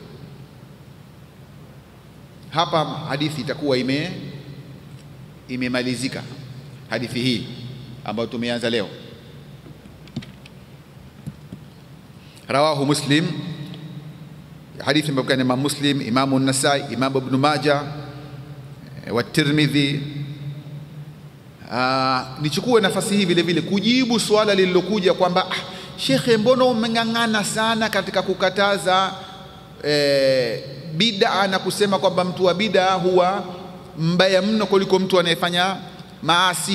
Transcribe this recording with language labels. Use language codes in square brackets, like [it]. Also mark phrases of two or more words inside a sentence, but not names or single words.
[sw] Hapa hadithi itakuwa imemalizika, hadithi hii ambayo tumeanza leo. Rawahu Muslim, hadithi imepokea na Imam Muslim, Imam An-Nasai, Imam Ibn Majah wa Tirmidhi. Nichukue nafasi hii vile vile kujibu swala lililokuja kwamba shekhe, mbona umeng'ang'ana sana katika kukataza bid'a na kusema kwamba mtu wa bid'a huwa mbaya mno kuliko mtu anayefanya maasi?